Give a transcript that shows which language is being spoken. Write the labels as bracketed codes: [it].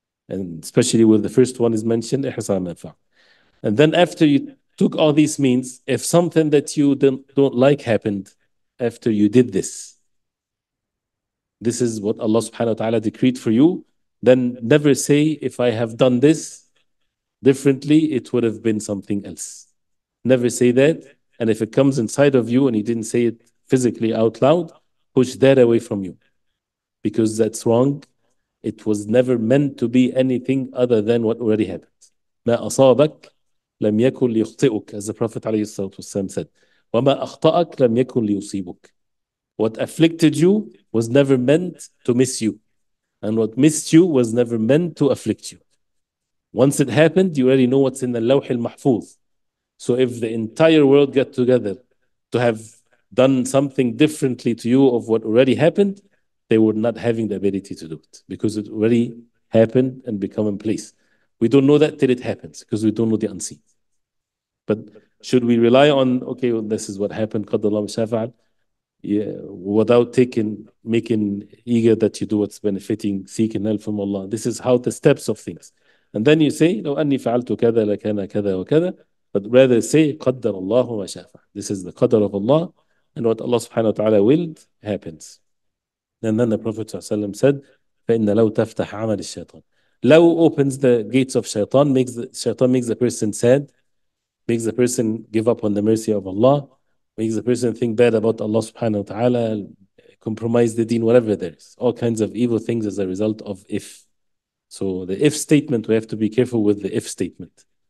[en] And especially with the first one is mentioned, [ar] احرص على ما ينفعك. [en] And then after you took all these means, if something that you don't like happened after you did this is what Allah subhanahu wa ta'ala decreed for you, then never say, if I have done this differently, it would have been something else. Never say that. And if it comes inside of you and you didn't say it physically out loud, push that away from you. Because that's wrong. It was never meant to be anything other than what already happened. [ar] ما أصابك لم يكن ليخطئك, [en] as the Prophet ﷺ said. [ar] وما أخطأك لم يكن ليصيبك. [en] What afflicted you was never meant to miss you. And what missed you was never meant to afflict you. Once it happened, you already know what's in the Lawh al-Mahfuz. So if the entire world got together to have done something differently to you of what already happened, they were not having the ability to do it because it already happened and become in place. We don't know that till it happens because we don't know the unseen. But should we rely on, okay, well, this is what happened, [ar] قدر الله ما شاء فعل, [en] without making eager that you do what's benefiting, seeking help from Allah. This is how the steps of things. And then you say, [ar] لو أني فعلت كذا لكان كذا وكذا. [en] But rather say, [ar] قدر الله ما شاء فعل. [en] This is the qadr of Allah, and what Allah subhanahu wa ta'ala willed happens. And then the Prophet ﷺ said, [ar] فإن لو تفتح عمل الشيطان. [en] لو opens the gates of shaitan, makes the person sad, makes the person give up on the mercy of Allah, makes the person think bad about Allah subhanahu wa ta'ala, compromise the deen, whatever there is. All kinds of evil things as a result of if. So the if statement, we have to be careful with the if statement.